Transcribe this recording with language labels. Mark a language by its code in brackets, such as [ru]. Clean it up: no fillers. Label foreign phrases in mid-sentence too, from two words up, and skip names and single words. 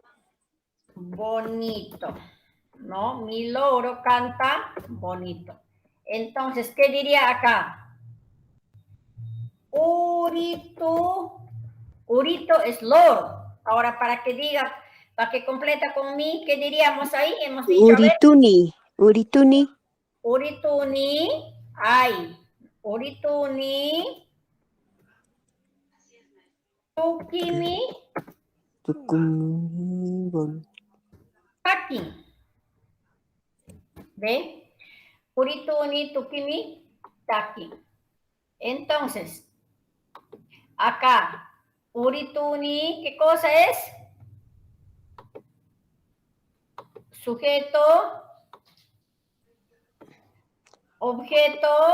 [es] bonito, ¿no? Mi loro canta bonito. Entonces, ¿qué diría acá? Urito es loro. Ahora, para que diga, para que completa con mi, ¿qué diríamos ahí? Hemos dicho, a ver, [qu] Urituni. Urituni. urituni, ay, urituni, tukimi, Tucumí. taki. ¿Ve? Urituni, tukimi, taki. [es] Entonces, acá, urituni, ¿qué cosa es? Sujeto, objeto